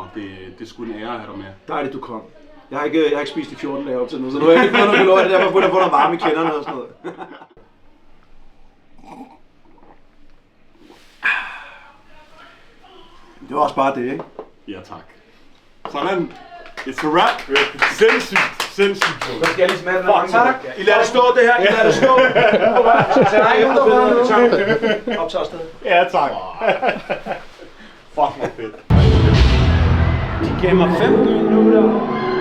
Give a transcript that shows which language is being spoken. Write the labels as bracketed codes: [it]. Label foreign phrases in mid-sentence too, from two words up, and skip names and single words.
[da] Det er sgu en ære at have dig med. Dejligt, du kom. Jeg har ikke spist i 14 dage op til nu, så nu har jeg ikke fået noget beløg. Det er derfor, at jeg får noget varme i kenderne og sådan noget. Det var også bare det, ikke? Ja, tak. Sådan. [en] It's a wrap. [da] Sindssygt. Så skal jeg lige smage den her. Tak. I lader det stå, det her. I lader det stå. Optag afsted. Ja, tak. Fuck, hvor fedt. De gav mig 15 minutter.